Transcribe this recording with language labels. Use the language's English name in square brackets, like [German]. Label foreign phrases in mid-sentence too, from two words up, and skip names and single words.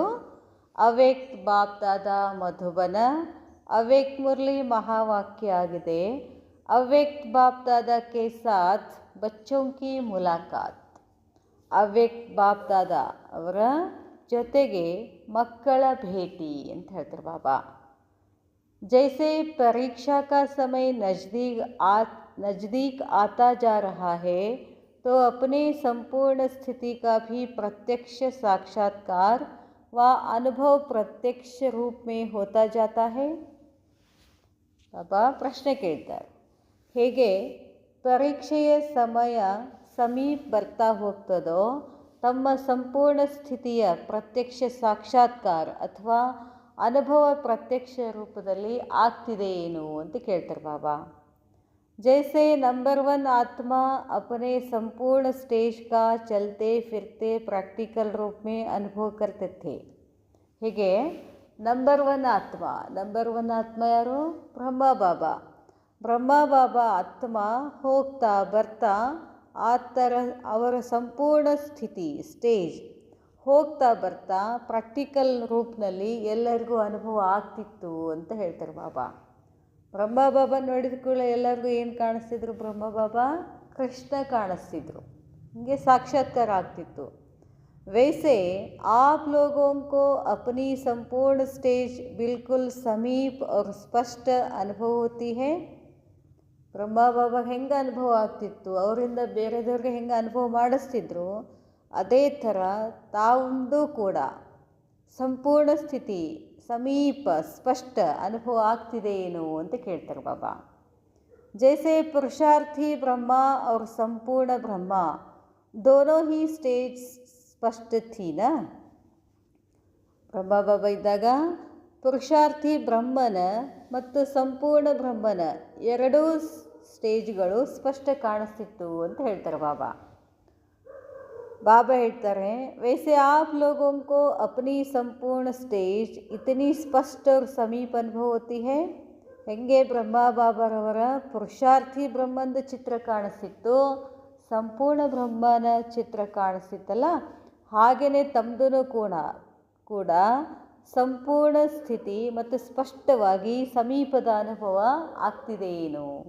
[Kannada] ಅವ್ಯಕ್ತ್ ಬಾಪ್ ದಾದಾ ಮಧುಬನ. ಅವ್ಯಕ್ತ್ ಮುರಳಿ ಮಹಾವಾಕ್ಯ ಆಗಿದೆ. [Hindi] अव्यक्त बाप दादा के साथ बच्चों की मुलाकात. [Kannada] ಅವ್ಯಕ್ತ್ ಬಾಪ್ ದಾದಾ ಅವರ ಜೊತೆಗೆ ಮಕ್ಕಳ ಭೇಟಿ ಅಂತ ಹೇಳ್ತಾರೆ ಬಾಬಾ. [Hindi] जैसे परीक्षा का समय नज़दीक आता जा रहा है, तो अपने संपूर्ण स्थिति का भी प्रत्यक्ष साक्षात्कार व अनुभव प्रत्यक्ष रूप में होता जाता है. [Kannada] बाबा प्रश्न ಕೇಳ್ತಾರೆ, ಹೇಗೆ ಪರೀಕ್ಷೆಯ ಸಮಯ ಸಮೀಪ ಬರ್ತಾ ಹೋಗ್ತದೋ ತಮ್ಮ ಸಂಪೂರ್ಣ ಸ್ಥಿತಿಯ ಪ್ರತ್ಯಕ್ಷ ಸಾಕ್ಷಾತ್ಕಾರ ಅಥವಾ ಅನುಭವ ಪ್ರತ್ಯಕ್ಷ ರೂಪದಲ್ಲಿ ಆಗ್ತಿದೆ ಏನು ಅಂತ ಕೇಳ್ತಾರೆ ಬಾಬಾ. [Hindi] जैसे नंबर 1 आत्मा अपने संपूर्ण स्टेज का चलते फिरते प्रैक्टिकल रूप में अनुभव करते थे. [Kannada] ಹೀಗೆ ನಂಬರ್ 1 ಆತ್ಮ ಯಾರು? ಬ್ರಹ್ಮ ಬಾಬಾ ಆತ್ಮ ಹೋಗ್ತಾ ಬರ್ತಾ ಆ ಥರ ಅವರ ಸಂಪೂರ್ಣ ಸ್ಥಿತಿ ಸ್ಟೇಜ್ ಹೋಗ್ತಾ ಬರ್ತಾ ಪ್ರಾಕ್ಟಿಕಲ್ ರೂಪದಲ್ಲಿ ಎಲ್ಲರಿಗೂ ಅನುಭವ ಆಗ್ತಿತ್ತು ಅಂತ ಹೇಳ್ತಾರೆ ಬಾಬಾ. ಬ್ರಹ್ಮ ಬಾಬಾ ನೋಡಿದ ಕೂಡ ಎಲ್ಲರಿಗೂ ಏನು ಕಾಣಿಸ್ತಿದ್ರು? ಬ್ರಹ್ಮ ಬಾಬಾ ಕೃಷ್ಣ ಕಾಣಿಸ್ತಿದ್ರು. ಹೀಗೆ ಸಾಕ್ಷಾತ್ಕಾರ ಆಗ್ತಿತ್ತು. [Hindi] वैसे आप लोगों को अपनी संपूर्ण स्टेज बिल्कुल समीप और स्पष्ट अनुभव होती है. [Kannada] ಬ್ರಹ್ಮ ಬಾಬಾ ಹೆಂಗೆ ಅನುಭವ ಆಗ್ತಿತ್ತು, ಅವರಿಂದ ಬೇರೆದವ್ರಿಗೆ ಹೆಂಗೆ ಅನುಭವ ಮಾಡಿಸ್ತಿದ್ರು, ಅದೇ ಥರ ತಾವೊಂದು ಕೂಡ ಸಂಪೂರ್ಣ ಸ್ಥಿತಿ ಸಮೀಪ ಸ್ಪಷ್ಟ ಅನುಭವ ಆಗ್ತಿದೆ ಏನು ಅಂತ ಕೇಳ್ತಾರೆ ಬಾಬಾ. [Hindi] जैसे पुरुषार्थी ब्रह्मा और संपूर्ण ब्रह्मा दोनों ही स्टेज स्पष्ट थी ना. [Kannada] ಬ್ರಹ್ಮ ಬಾಬಾ ಇದ್ದಾಗ ಪುರುಷಾರ್ಥಿ ಬ್ರಹ್ಮನ ಮತ್ತು ಸಂಪೂರ್ಣ ಬ್ರಹ್ಮನ ಎರಡೂ ಸ್ಟೇಜ್ಗಳು ಸ್ಪಷ್ಟ ಕಾಣಿಸ್ತಿತ್ತು ಅಂತ ಹೇಳ್ತಾರೆ ಬಾಬಾ. बाबा ಹೇಳ್ತಾರೆ, [Hindi] वैसे आप लोगों को अपनी संपूर्ण स्टेज इतनी स्पष्ट और समीप अनुभव होती है. [Kannada] ಹೆಂಗೆ ಬ್ರಹ್ಮ ಬಾಬಾರವರ ಪುರುಷಾರ್ಥಿ ಬ್ರಹ್ಮಂದ ಚಿತ್ರ ಕಾಣಿಸ್ತಿತ್ತು, ಸಂಪೂರ್ಣ ಬ್ರಹ್ಮನ ಚಿತ್ರ ಕಾಣಿಸ್ತಿತ್ತಲ್ಲ, ಹಾಗೆಯೇ ತಮ್ಮದೂ ಕೂಡ ಸಂಪೂರ್ಣ ಸ್ಥಿತಿ ಮತ್ತು ಸ್ಪಷ್ಟವಾಗಿ ಸಮೀಪದ ಅನುಭವ ಆಗ್ತಿದೆ ಏನು.